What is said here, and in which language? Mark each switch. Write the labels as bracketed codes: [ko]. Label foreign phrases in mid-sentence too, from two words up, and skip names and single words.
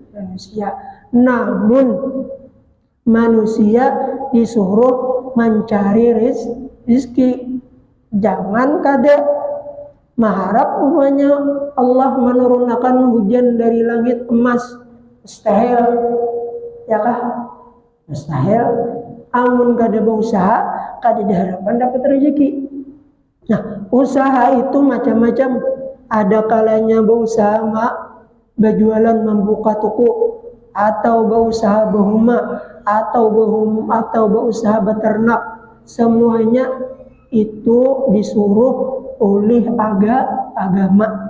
[id] Namun manusia disuruh mencari rezeki. [bjn] Jangan kada mengharap umumnya Allah menurunkan hujan dari langit emas. Mustahil, ya kah? Mustahil. Amun kada berusaha, kada diharapkan dapat rezeki. [id] Nah, usaha itu macam-macam. Ada kalanya berusaha berjualan membuka toko, atau berusaha berhuma, atau berusaha beternak. Semuanya itu disuruh oleh agama.